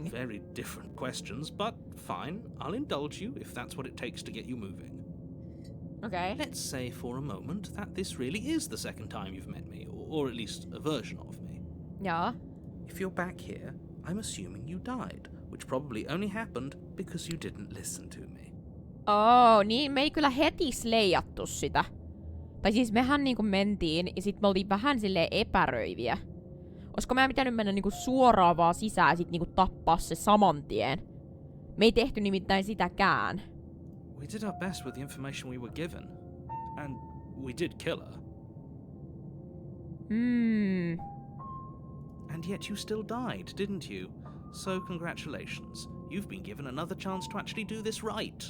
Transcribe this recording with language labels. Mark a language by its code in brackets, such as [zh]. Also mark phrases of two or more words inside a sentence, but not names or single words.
[en] Those are two very different questions, but fine. I'll indulge you if that's what it takes to get you moving. Okay. Let's say for a moment that this really is the second time you've met me, or at least a version of me. Yeah. If you're back here, I'm assuming you died, which probably only happened because you didn't listen to me. [fi] Oh, niin me ei kyllä heti slayattu sitä. Tai siis mehän niinku mentiin ja sit me oltiin vähän silleen epäröiviä. Olisiko meidän pitänyt mennä niinku suoraan vaan sisään ja sit niinku tappaa se saman tien? Me ei tehty nimittäin sitäkään. [en] We did our best with the information we were given. And we did kill her. And yet you still died, didn't you? So congratulations. You've been given another chance to actually do this right.